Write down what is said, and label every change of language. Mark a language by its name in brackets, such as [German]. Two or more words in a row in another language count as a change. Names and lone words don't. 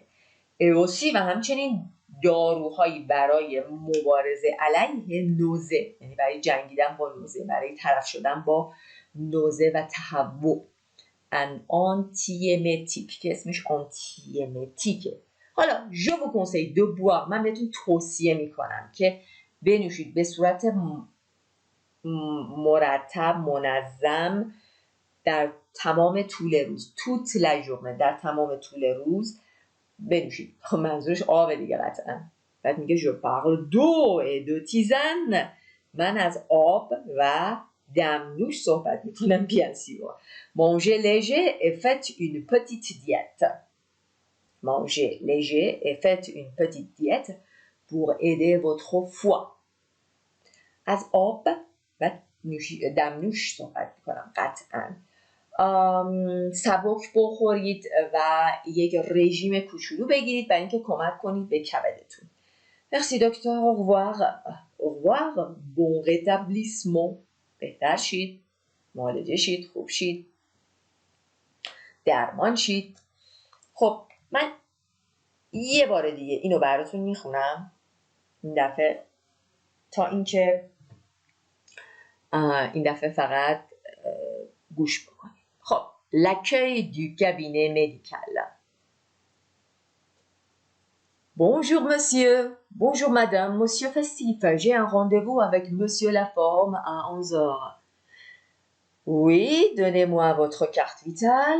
[Persian] اوسی و همچنین داروهایی برای مبارزه علیه نوزه، یعنی برای جنگیدن با نوزه، برای طرف شدن با نوزه و تهوع. [French] un antiémétique [Persian] که اسمش آنتیمتیکه. [French] حالا je vous conseille de boire، [Persian] من بهتون توصیه میکنم که بنوشید به صورت مرتب منظم در تمام طول روز، [French] toute la journée, [Persian] در تمام طول روز بنوشید. خب منظورش آب دیگه قطعا. بعد میگه [French] je parle d'eau et de tisane، [Persian] من از آب و دمنوش صحبت میکنم. [French] bien sûr. Mangez léger et faites une petite diète. Mangez léger et faites une petite diète pour aider votre foie. [Persian] از آب و دمنوش صحبت میکنم قطعا. سبک بخورید و یک رژیم کوچولو بگیرید برای اینکه کمک کنید به کبدتون. [French] Merci docteur, au revoir. Au revoir, bon rétablissement. [Persian] بهتر شید، معالجه شید، خوب شید، درمان شید. خب من یه بار دیگه اینو براتون میخونم این دفعه، تا اینکه این دفعه فقط گوش بکنید. [French] خب l'accueil du cabinet médical. Bonjour monsieur, bonjour madame, monsieur Festif, j'ai un rendez-vous avec monsieur Laforme à 11 heures. Oui, donnez-moi votre carte vitale.